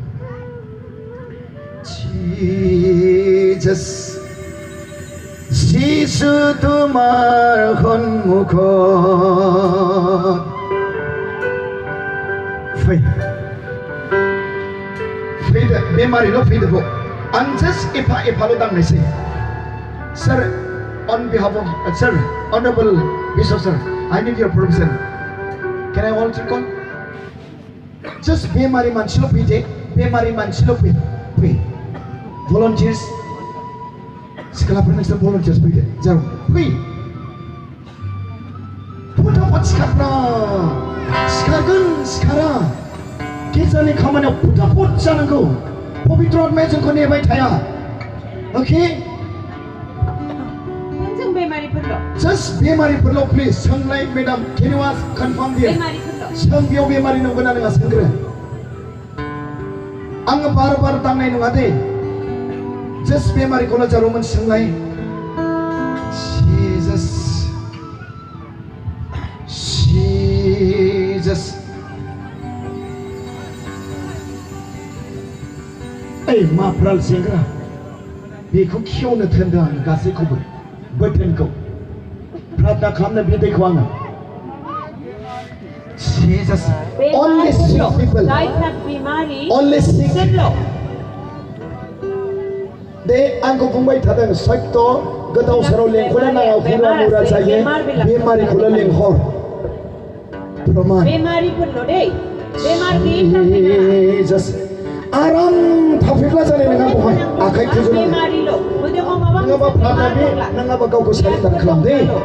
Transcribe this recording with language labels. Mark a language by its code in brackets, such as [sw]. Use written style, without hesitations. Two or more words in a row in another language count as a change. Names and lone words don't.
[brx] जिसास जिसु [as] তোমাৰ সন্মুখত [brx] फैदो बेमारिल' फैदो आं जास्ट एफाल' दांनायसै [en] Sir, on behalf of sir, honorable Bishop sir, I need your permission. Can I alter call? [brx] Just बेमारि मानसिल' फैदे बेमारि मानसिल' फै volunteers सिख्लाफोर नोंसोर volunteers फैदो जाऊ फै फटाफट सिखारना सिखारगोन सिखारा गिर्जानि खामानियाव फटाफट जानांगौ पबित्र आत्माया जोंखौ नेबाय थाया ओके Just बेमारिफोरल' please सोंलाय मेडाम [en] can you ask confirm there [brx] सों बेयाव बेमारि नंगौना नङा सोंग्रो आङो बार दांनाय नङा दे just बेमारिखौल' जारौमोन सोंलाय Jesus ओइ माफ्राल सेंग्रा बेखौ खेवनो थोनदों आं गासैखौबो बोथोनखौ प्रार्थना खालामनो बे दैखौ आङो [en] Jesus only sick people [brx] दे आंखौ बुंबाय थादों सत्य गोदाव सोराव लेंहरनो नाङा हुरा मुरा जायो बेमारिखौल' लेंहर प्रमाण Jesus आराम थाफैब्ला जानाय नङा बहाय आखाइ फोजोबनो नङाबा प्रार्थना नङाबा गावखौ सारेन्डार खालाम दे